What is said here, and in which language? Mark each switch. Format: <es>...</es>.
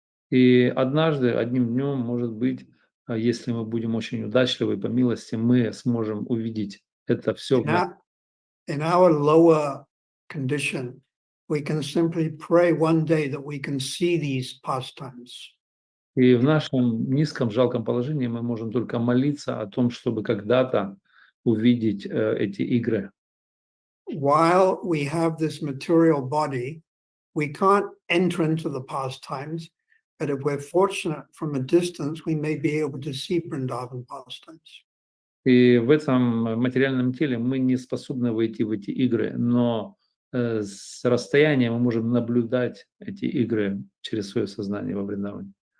<ru>И однажды, одним днем, может быть, если мы будем очень удачливы, по милости, мы сможем увидеть это все.</ru> <en>In our lower condition, we can simply pray one day that we can see these pastimes.</en> <ru>И в нашем низком, жалком положении мы можем только молиться о том, чтобы когда-то увидеть эти игры.</ru> <en>While we have this material body, we can't enter into the pastimes, but if we're fortunate from a distance, we may be able to see Vrindavan pastimes.</en> <ru>И в этом материальном теле мы не способны войти в эти игры, но с расстояния мы можем наблюдать эти игры через свое сознание во Вриндаване.</ru>